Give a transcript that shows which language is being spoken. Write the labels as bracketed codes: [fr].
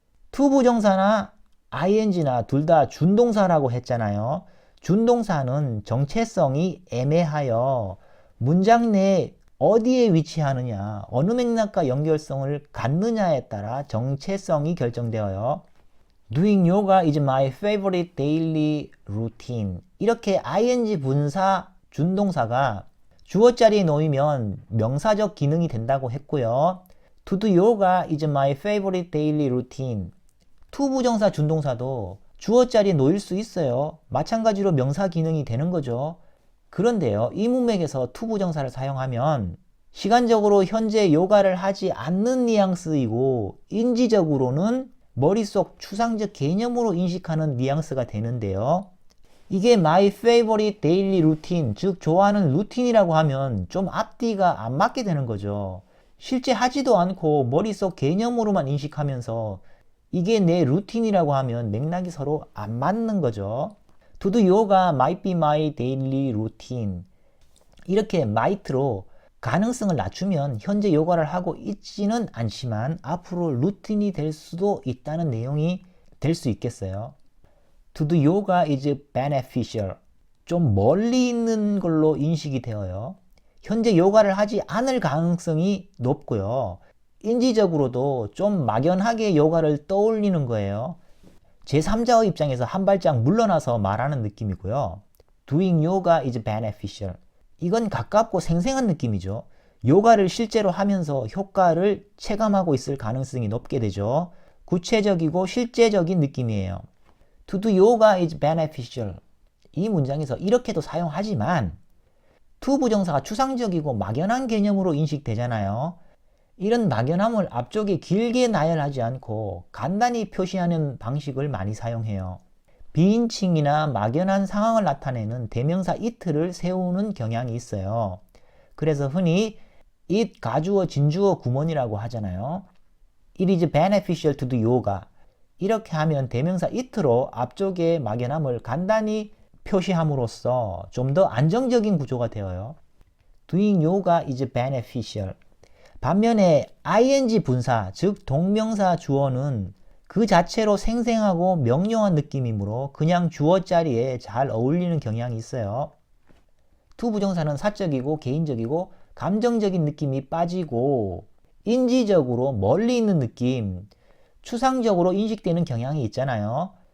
[ko] to 부정사나 ing나 둘 다 준동사라고 했잖아요. 준동사는 정체성이 애매하여 문장 내에 어디에 위치하느냐, 어느 맥락과 연결성을 갖느냐에 따라 정체성이 결정되어요. [en] Doing yoga is my favorite daily routine. [ko] 이렇게 ing 분사 준동사가 주어 자리에 놓이면 명사적 기능이 된다고 했고요. [en] To do yoga is my favorite daily routine. [ko] to 부정사 준동사도 주어 자리에 놓일 수 있어요. 마찬가지로 명사 기능이 되는 거죠. 그런데요, 이 문맥에서 to 부정사를 사용하면 시간적으로 현재 요가를 하지 않는 뉘앙스이고 인지적으로는 머릿속 추상적 개념으로 인식하는 뉘앙스가 되는데요. 이게 [en] my favorite daily routine, [ko] 즉 좋아하는 루틴이라고 하면 좀 앞뒤가 안 맞게 되는 거죠. 실제 하지도 않고 머릿속 개념으로만 인식하면서 이게 내 루틴이라고 하면 맥락이 서로 안 맞는 거죠. [en] To do yoga might be my daily routine. [ko] 이렇게 might로 가능성을 낮추면 현재 요가를 하고 있지는 않지만 앞으로 루틴이 될 수도 있다는 내용이 될 수 있겠어요. [en] To do yoga is beneficial. [ko] 좀 멀리 있는 걸로 인식이 되어요. 현재 요가를 하지 않을 가능성이 높고요. 인지적으로도 좀 막연하게 요가를 떠올리는 거예요. 제3자의 입장에서 한 발짝 물러나서 말하는 느낌이고요. [en] Doing yoga is beneficial. [ko] 이건 가깝고 생생한 느낌이죠. 요가를 실제로 하면서 효과를 체감하고 있을 가능성이 높게 되죠. 구체적이고 실제적인 느낌이에요. [en] To do yoga is beneficial. [ko] 이 문장에서 이렇게도 사용하지만 to 부정사가 추상적이고 막연한 개념으로 인식되잖아요. 이런 막연함을 앞쪽에 길게 나열하지 않고 간단히 표시하는 방식을 많이 사용해요. 비인칭이나 막연한 상황을 나타내는 대명사 it를 세우는 경향이 있어요. 그래서 흔히 it 가주어 진주어 구문이라고 하잖아요. [en] It is beneficial to do yoga. [ko] 이렇게 하면 대명사 it로 앞쪽에 막연함을 간단히 표시함으로써 좀 더 안정적인 구조가 되어요. [en] Doing yoga is beneficial. [ko] 반면에 ing 분사, 즉 동명사 주어는 그 자체로 생생하고 명료한 느낌이므로 그냥 주어 자리에 잘 어울리는 경향이 있어요. to 부정사는 사적이고 개인적이고 감정적인 느낌이 빠지고 인지적으로 멀리 있는 느낌, 추상적으로 인식되는 경향이 있잖아요.